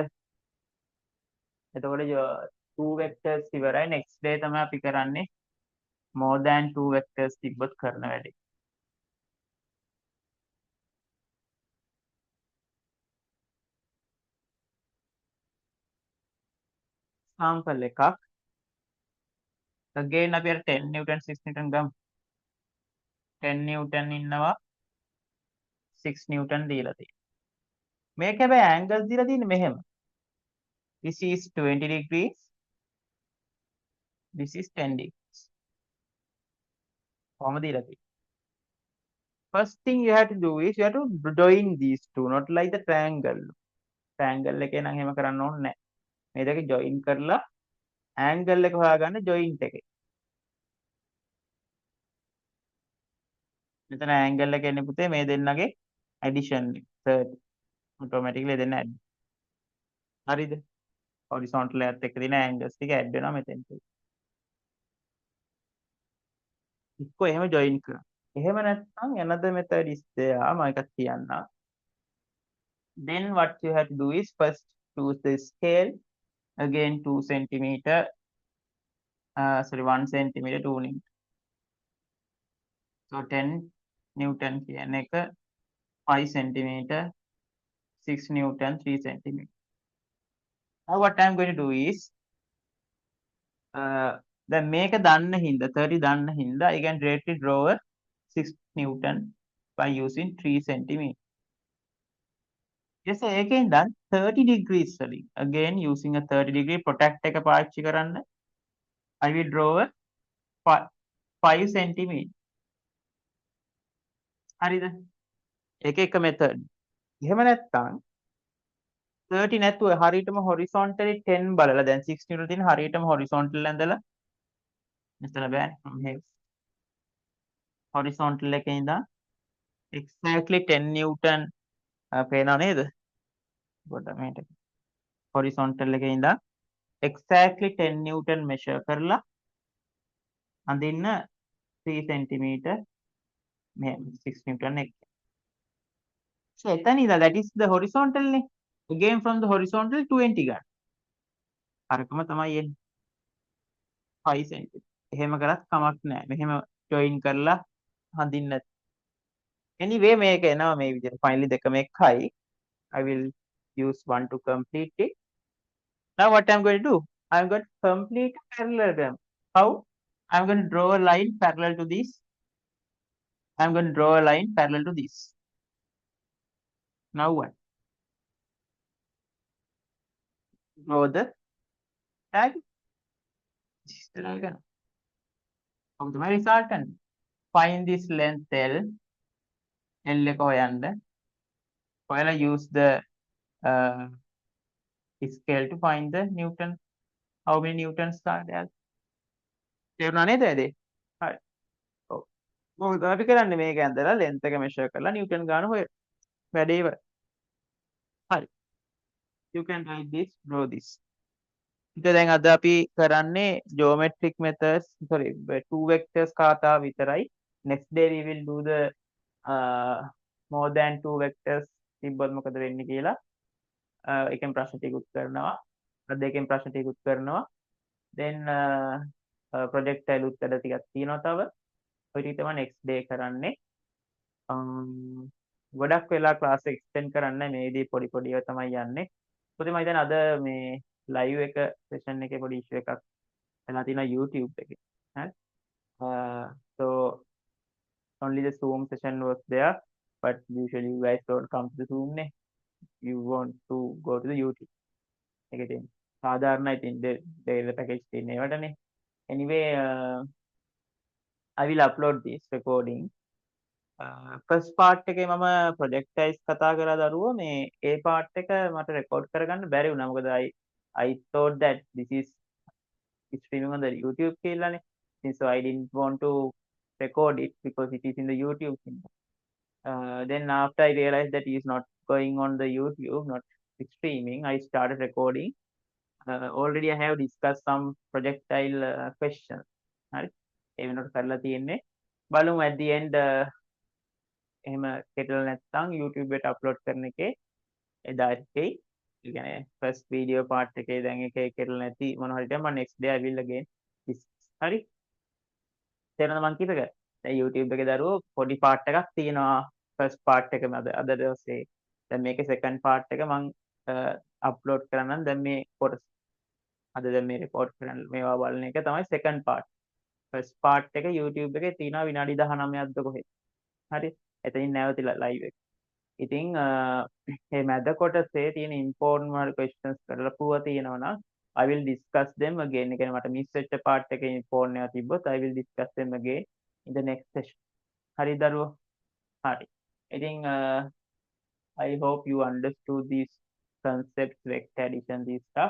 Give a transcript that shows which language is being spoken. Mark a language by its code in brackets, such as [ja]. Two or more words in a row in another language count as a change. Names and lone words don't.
[si] එතකොට 2 vectors ඉවරයි. [en] next day [si] තමයි අපි කරන්නේ [en] more than 2 vectors [si] තිබ්බොත් කරන වැඩේ. sample එකක් again අපි අර 10 newton 6 newton ගමු. 10 newton ඉන්නවා 6 newton දීලා තියෙනවා. මේක හැබැයි angles දීලා තියෙන්නේ මෙහෙම. [en] this is 20 degrees. this is 10 degrees. [si] කොහොමද දීලා තියෙන්නේ? [en] first thing you have to do is you have to join these two, not like the triangle. [si] triangle එකේ නම් එහෙම කරන්න ඕනේ නැහැ. මේ දෙක join කරලා angle එක හොයාගන්න joint එකේ. මෙතන angle එක එන්නේ පුතේ මේ දෙන්නගේ addition එක 30. automatically දෙන්න add. හරිද? horizontal එකත් එක්ක තියෙන angles ටික add වෙනවා මෙතෙන්ට. ඉක්කො එහෙම join කරා. එහෙම නැත්නම් [en] another method is there. [si] මම එකක් කියන්නම්. [en] then what you have to do is first choose the scale. again 2 centimeter. sorry 1 centimeter 2 newton. so 10 newton [si] කියන එක [en] 5 centimeter 6 newton 3 centimeter. now what I'm going to do is [si] දැන් මේක දන්න හින්දා [en] 30 දන්න හින්දා I can directly draw a 6 newton by using 3 centimeter. yes [si] ඒකෙන් දන් [en] 30 degrees වලින් again using a 30 degree protect [si] එක පාවිච්චි කරන්න [en] I will draw a 5 centimeter. [si] හරිද? එක method. එහෙම නැත්නම් 30 නැතුව හරියටම horizontally 10 බලලා දැන් 6 newton තියෙන හරියටම horizontal ඇඳලා මෙතන බෑනේ [en] from here horizontal [si] එකේ ඉඳන් [en] exactly 10 newton [si] පේනව නේද? පොඩ්ඩක් මේකට horizontal එකේ ඉඳන් [en] exactly 10 newton [si] measure කරලා අඳින්න 3 centimeter මෙහෙම 6 newton එක. [en] So [si] එතන ඉඳලා [en] that is the horizontal නේ. Again from the horizontal [si] 20 ගන්න. අරකම තමයි එන්නේ 5 cm. එහෙම කරත් කමක් නැහැ. මෙහෙම join කරලා හඳින්න. Anyway මේක එනවා මේ විදිහට. finally දෙකම එකයි. [en] I will use one to complete it. Now what I'm going to do? I'm going to complete a parallelogram. How? I'm going to draw a line parallel to this. I'm going to draw a line parallel to this. Now what? Draw the tag. This is the diagram. Of the resultant. Find this length L. [si] L එක හොයන්න. [en] ඔයාලා use the scale to find the Newton. How many Newtons are there? [si] තේරුණා නේද ඇදේ? හරි. ඔව්. මොකද අපි කරන්නේ මේක ඇඳලා length එක measure කරලා Newton ගාන හොයන. වැඩේ ඉවරයි. හරි. [en] You can write this, draw this. [si] ඉතින් දැන් අද අපි කරන්නේ [en] geometric methods, [si] sorry, [en] two vectors [si] කාතාව විතරයි. [en] Next day we will do the more than two vectors [si] තිබ්බොත් මොකද වෙන්නේ කියලා. එකෙන් ප්‍රශ්න ටිකකුත් කරනවා. දෙකෙන් ප්‍රශ්න ටිකකුත් කරනවා. then projectile උත්තර ටිකක් තියෙනවා තව. ඔය ටික තමයි [en] next day [si] කරන්නේ. ගොඩක් වෙලා [en] class extend [si] කරන්න මේ විදිහේ පොඩි පොඩි ඒවා තමයි යන්නේ. පොතේ මම හිතන්නේ අද මේ live එක session එකේ පොඩි issue එකක් වෙලා තියෙනවා YouTube එකේ. හරි. [en] So only the Zoom session was there, but usually you guys don't come to the Zoom නේ. You want to go to the YouTube. [si] එකේ තියෙන. සාධාරණයි ඉතින් [en] the package [si] තියෙන ඒවටනේ. [en] Anyway, I will upload this recording. first part [si] එකේ මම ප්‍රොජෙක්ටයිස් කතා කරලා දරුවෝ මේ ඒ පාර්ට් එක මට රෙකෝඩ් කරගන්න බැරි වුණා. [en] මොකද I thought that this is streaming on the YouTube කියලානේ. So I didn't want to record it because it is in the YouTube thing. Then after I realized that it is not going on the YouTube, not streaming, I started recording. Already I have discussed some projectile questions. [si] හරි. ඒ වෙනකොට කරලා තියෙන්නේ. බලමු [en] at the end [si] එහෙම කෙටල නැත්නම් YouTube එකට අප්ලෝඩ් කරන එකේ එදා එකේ ඒ කියන්නේ [en] first video part [si] එකේ දැන් එකේ කෙටල නැති මොන හරි දැන් මම [en] next day I will again [si] හරි තේරෙනවද මං කියපේක දැන් YouTube එකේ දරුවෝ පොඩි part එකක් තියෙනවා [en] first part [si] එකම අද දවසේ දැන් මේකේ [en] second part [si] එක මං අප්ලෝඩ් කරන්නම් දැන් මේ කොටස අද දැන් මේ report කරන්න මේවා බලන එක තමයි [en] second part first part [si] එක YouTube එකේ තියෙනවා විනාඩි 19ක්ද කොහෙද හරි එතනින් නැවතිලා live එක. ඉතින් මේ මැද කොටසේ තියෙන [en] important questions [si] කරලා තියෙනවා නම් [en] I will discuss them again. [si] ඒ කියන්නේ මට miss වෙච්ච part එකේ important ඒවා තිබ්බොත් [en] I will discuss them again in the next session. [si] හරි දරුවෝ? හරි. [en] ඉතින් I hope you understood these concepts, vector addition, this stuff.